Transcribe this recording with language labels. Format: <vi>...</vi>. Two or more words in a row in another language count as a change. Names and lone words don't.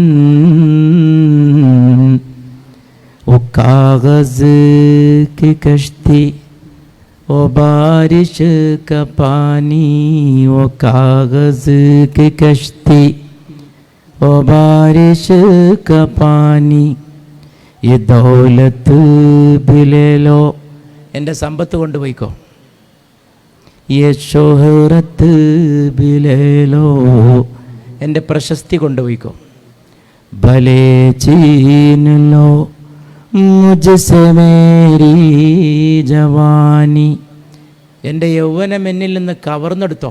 <hi>वो कागज़ की कश्ती, वो बारिश का पानी, वो कागज़ की कश्ती, वो बारिश का पानी, ये दौलत भी ले लो,</hi> <ml>എൻ്റെ സമ്പത്ത് കൊണ്ടുപോയിക്കോ.</ml> <hi>ये शोहरत भी ले लो,</hi> <ml>എൻ്റെ പ്രശസ്തി കൊണ്ടുപോയിക്കോ.</ml> <hi>भले छीन लो मुझसे मेरी जवानी,</hi> <ml>എൻ്റെ യൗവനം എന്നിൽ നിന്ന് കവർന്നെടുത്തോ.</ml>